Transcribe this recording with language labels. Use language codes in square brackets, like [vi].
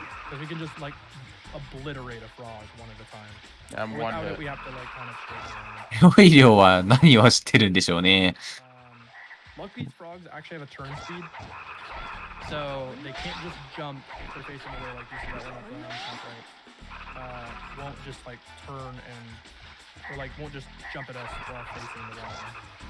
[en] Because we can just like obliterate a frog one at a time. I'm one Without hit. it, we have to like kind of shake it around. [ja] オイリオは何をしてるんでしょうね。 [en] Luckily, these frogs actually have a turn speed, so they can't just jump if they're facing away like you see that one up the right. Won't just like turn and or like won't just jump at us while facing the wrong.